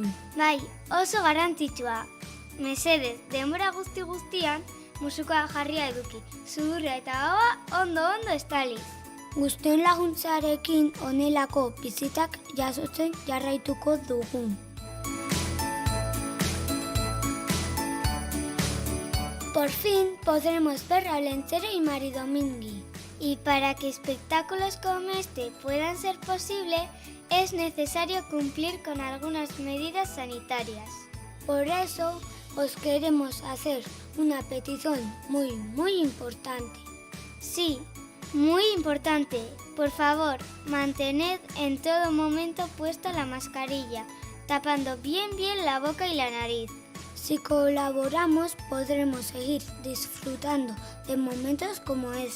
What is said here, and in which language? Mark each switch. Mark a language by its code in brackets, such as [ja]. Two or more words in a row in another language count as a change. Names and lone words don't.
[eu] Bai, oso garrantzitsua. Mesedez, denbora guztian, musukoa jarria eduki. Zudurra eta hoa ondo estaliz. Guztien laguntzarekin honelako bizitak jasotzen jarraituko dugu. [es] Por fin podremos ver a Olentzero y Mari Domingui. Y para que espectáculos como este puedan ser posibles, es necesario cumplir con algunas medidas sanitarias. Por eso, os queremos hacer una petición muy importante. Sí, muy importante. Por favor, mantened en todo momento puesta la mascarilla, tapando bien la boca y la nariz. Si colaboramos, podremos seguir disfrutando de momentos como este.